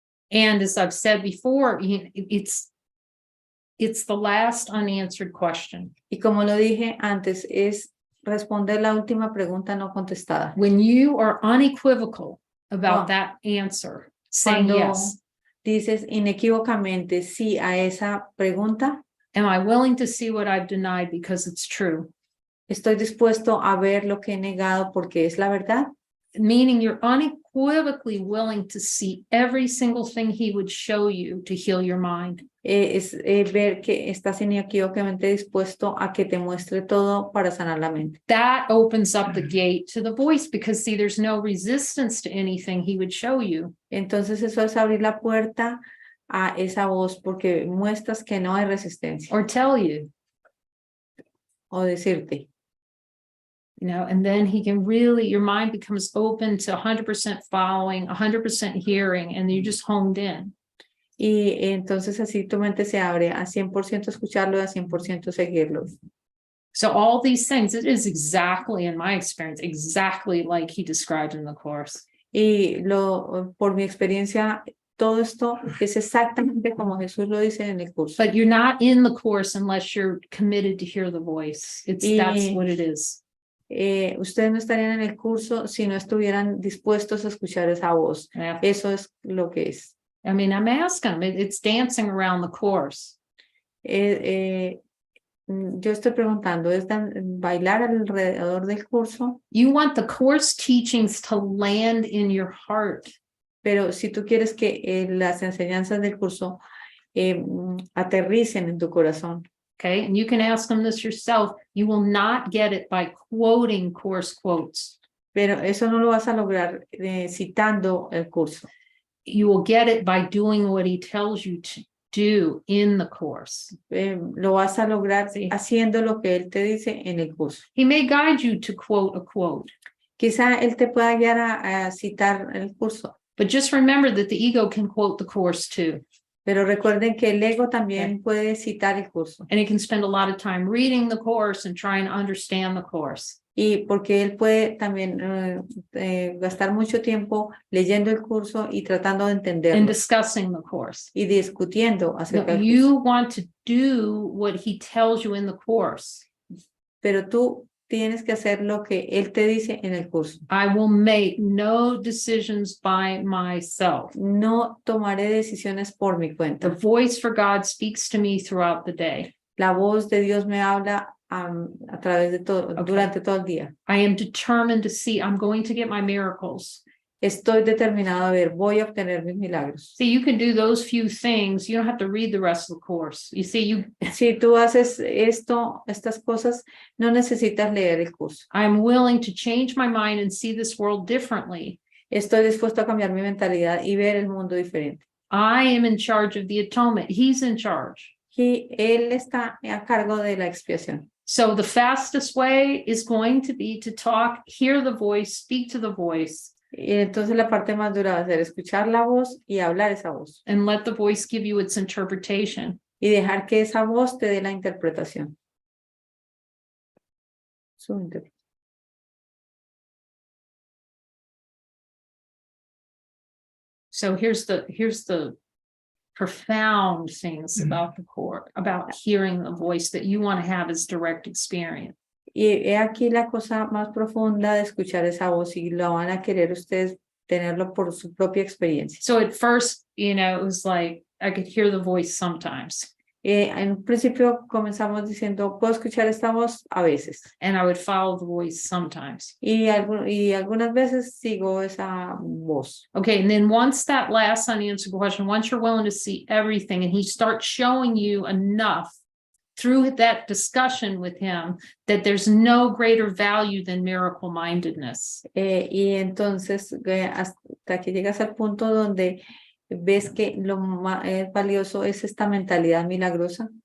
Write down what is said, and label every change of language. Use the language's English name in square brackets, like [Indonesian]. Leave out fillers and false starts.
[English] And as I've said before, it's the last unanswered question. [Spanish] Y como lo dije antes, es responder la última pregunta no contestada. [English] When you are unequivocal about that answer, saying yes. [Spanish] Dices inequívocamente sí a esa pregunta. [English] Am I willing to see what I've denied because it's true? [Spanish] Estoy dispuesto a ver lo que he negado porque es la verdad. [English] Meaning you're unequivocally willing to see every single thing he would show you to heal your mind. [Spanish] Es ver que estás inequívocamente dispuesto a que te muestre todo para sanar la mente. [English] That opens up the gate to the voice because see, there's no resistance to anything he would show you. [Spanish] Entonces eso es abrir la puerta a esa voz porque muestras que no hay resistencia. [English] Or tell you. [Spanish] O decirte. [English] You know, and then he can really, your mind becomes open to 100% following, 100% hearing, and you're just honed in. [Spanish] Y entonces así tu mente se abre a 100% escucharlo y a 100% seguirlo. [English] So all these things, it is exactly, in my experience, exactly like he described in the course. [Spanish] Y por mi experiencia, todo esto es exactamente como Jesús lo dice en el curso. [English] But you're not in the course unless you're committed to hear the voice. That's what it is. [Spanish] Ustedes no estarían en el curso si no estuvieran dispuestos a escuchar esa voz. [English] Yeah. [Spanish] Eso es lo que es. [English] I mean, I'm asking them, it's dancing around the course. [Spanish] Yo estoy preguntando, ¿es bailar alrededor del curso? [English] You want the course teachings to land in your heart. [Spanish] Pero si tú quieres que las enseñanzas del curso aterricen en tu corazón, [English] Okay, and you can ask them this yourself. You will not get it by quoting course quotes. [Spanish] pero eso no lo vas a lograr citando el curso. [English] You will get it by doing what he tells you to do in the course. [Spanish] Lo vas a lograr haciendo lo que él te dice en el curso. [English] He may guide you to quote a quote. [Spanish] Quizá él te pueda guiar a citar el curso. [English] But just remember that the ego can quote the course too. [Spanish] Pero recuerden que el ego también puede citar el curso. [English] And he can spend a lot of time reading the course and trying to understand the course. [Spanish] Y porque él puede también gastar mucho tiempo leyendo el curso y tratando de [English] And [Spanish] entenderlo [English] discussing the course. [Spanish] y discutiendo [English] No, [Spanish] acerca del [English] you [Spanish] curso. [English] want to do what he tells you in the course. [Spanish] Pero tú tienes que hacer lo que él te dice en el curso. [English] I will make no decisions by myself. [Spanish] No tomaré decisiones por mi [English] The [Spanish] cuenta. [English] voice for God speaks to me throughout the day. [Spanish] La voz de Dios me habla a través de todo, durante todo el día. [English] I am determined to see, I'm going to get my miracles. [Spanish] Estoy determinado a ver, voy a obtener mis milagros. [English] See, you can do those few things. You don't have to read the rest of the course. You see, [Spanish] Si tú haces estas cosas, no necesitas leer el curso. [English] I'm willing to change my mind and see this world differently. [Spanish] Estoy dispuesto a cambiar mi mentalidad y ver el mundo diferente. [English] I am in charge of the atonement. He's in charge. [Spanish] Y él está a cargo de la expiación. [English] So the fastest way is going to be to talk, hear the voice, speak to the voice, [Spanish] Y entonces la parte más dura va a ser escuchar la voz y hablar esa voz. [English] and let the voice give you its interpretation. [Spanish] Y dejar que esa voz te dé la interpretación. Su interpretación. [English] So here's the profound things about the court, about hearing the voice that you want to have as direct experience. [Spanish] Y he aquí la cosa más profunda de escuchar esa voz y lo van a querer ustedes tenerlo por su propia experiencia. [English] So at first, it was like I could hear the voice sometimes, [Spanish] En un principio comenzamos diciendo, puedo escuchar esta voz a veces. [English] and I would follow the voice sometimes. [Spanish] Y algunas veces sigo esa voz. [English] Okay, and then once that last unanswered question, once you're willing to see everything, and he starts showing you enough through that discussion with him that there's no greater value than miracle mindedness. [Spanish] Y entonces hasta que llegas al punto donde ves que lo más valioso es esta mentalidad milagrosa.